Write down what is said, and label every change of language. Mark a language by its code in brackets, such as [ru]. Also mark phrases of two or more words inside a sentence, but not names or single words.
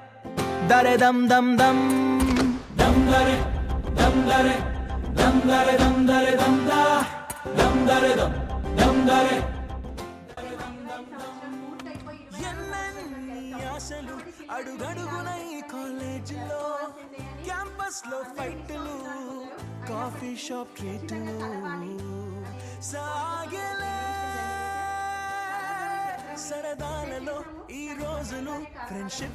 [te] dam dam dam dam dare dam dare dam dare dam dare dam da dam dare dam dare ఎన్నెన్ని ఆశలు అడుగడుగునై కాలేజీలో క్యాంపస్ లో ఫైట్లు [en] coffee shop treats [te] సాగలే సరదాలలో ఈ రోజులు ఫ్రెండ్షిప్